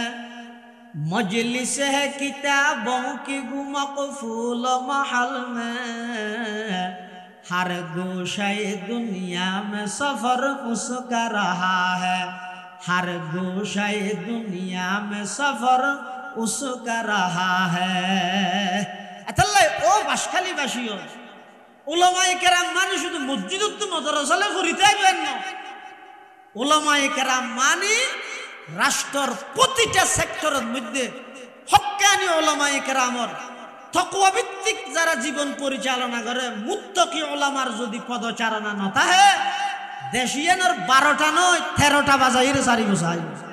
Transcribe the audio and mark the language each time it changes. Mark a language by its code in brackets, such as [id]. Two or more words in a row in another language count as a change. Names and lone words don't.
[ur] مجلس ہے کتابوں کی گمک پھول محل میں ہر گوشۂ دنیا میں سفر اس کا رہا ہے ہر گوشۂ دنیا میں سفر اس کا رہا ہے [ctg] অতল্লা ও বাঁশখালী বাশিয়ো ওলামায়ে কেরাম মানে শুধু মসজিদত মাদ্রাসালে ফরিতে আইবেন না ওলামায়ে কেরাম মানে রাষ্ট্রের প্রতিটা সেক্টরের মধ্যে হক্কানি ওলামায়ে কেরামর তাকওয়া ভিত্তিক যারা জীবন পরিচালনা করে মুত্তাকি ওলামার যদি পদচারণা না থাকে দেশিয়ানের 12টা নয় 13টা বাজাইরে সারি বসাই